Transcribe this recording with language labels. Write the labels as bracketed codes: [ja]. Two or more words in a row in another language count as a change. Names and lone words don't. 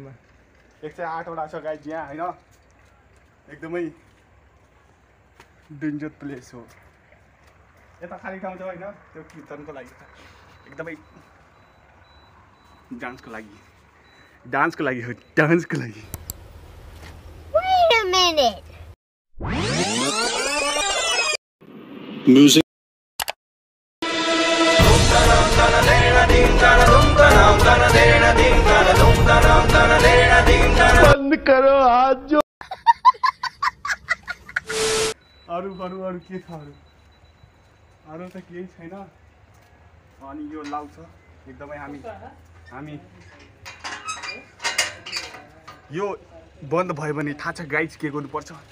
[ne] 108 वटा छ गाइज यहाँ हैन एकदमै [en] danger place [ne] हो यता खाली ठाउँ छ हैन त्यो कीर्तनको लागि एकदमै डान्सको लागि हो डान्सको लागि [en] Wait a minute [hi] म्युजिक बंद करो [ne] हाथ जो अरू के छ अरू त केही छैन अनि यो लाउँछ एकदमै हामी यो बन्द भयो भने थाहा छ गाइज के गर्नुपर्छ।